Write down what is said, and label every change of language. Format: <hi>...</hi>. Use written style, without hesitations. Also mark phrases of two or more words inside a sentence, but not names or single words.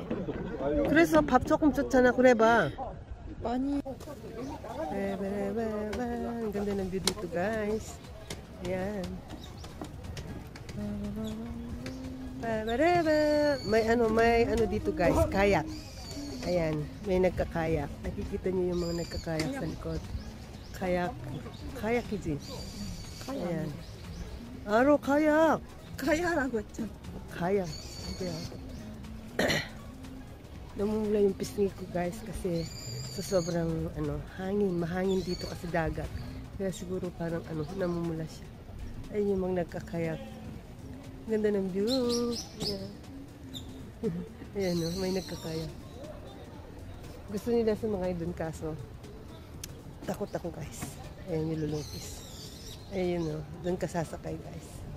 <ko>그래서 밥 조금 줬잖아. 그래봐. 많이.</ko> <tl>Ang ganda ng view dito, guys. Ayan. May ano dito, guys, kayak. Ayan, may nagkakayak. Nakikita niyo yung mga nagkakayak sa likod. Kayak 이지. Ayan. Aro, kayak.</tl> <ko>가야라고 했잖아.</ko> <tl>Kayak. Kaya. Namumula yung pisngi ko, guys, kasi sa sobrang mahangin dito kasi dagat. Kaya siguro parang namumula siya. Ayun yung mga nagkakayak. Ganda ng view. Ayan. Ayan o, may nagkakayak. Gusto nila sumakay dun kaso takot ako, guys. Ayan yung lulungkis. Ayun o, dun ka sasakay, guys.</tl>